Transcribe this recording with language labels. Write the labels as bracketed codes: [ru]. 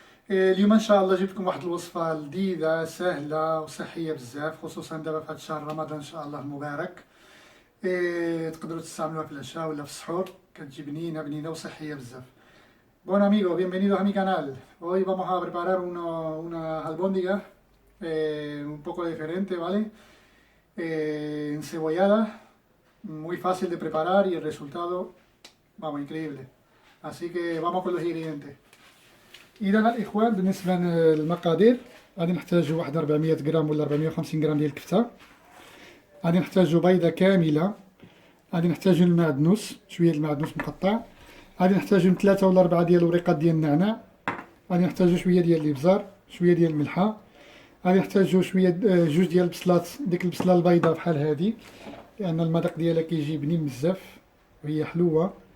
[ar] اليوم ان شاء الله جبت لكم واحد الوصفه لذيذه سهله وصحيه بزاف، خصوصا دابا في هذا الشهر رمضان ان شاء الله المبارك. تقدروا تستعملوها في العشاء ولا في السحور، كتجي بنينه بنينه وصحيه بزاف. [es] Bueno amigo, bienvenidos a mi canal. Hoy vamos a preparar unas albóndigas un poco diferente, ¿vale? Encebolladas, muy fácil de preparar y el resultado, vamos, increíble. Así que vamos con los ingredientes. [ar] إذا الإخوان بالنسبة للمقادير غادي نحتاجو واحد 400 غرام ولا 450 غرام ديال الكفتة، غادي نحتاجو بيضة كاملة، غادي نحتاجو المعدنوس، شوية المعدنوس مقطع، غادي نحتاجو من 3 ولا 4 ديال الوريقات ديال النعناع، غادي نحتاجو شوية ديال الإبزار، شوية ديال الملحة، غادي نحتاجو شوية جوج ديال البصلات، ديك البصلة البيضاء بحال هادي لأن المذاق ديالها كيجي بنين بزاف وهي حلوة.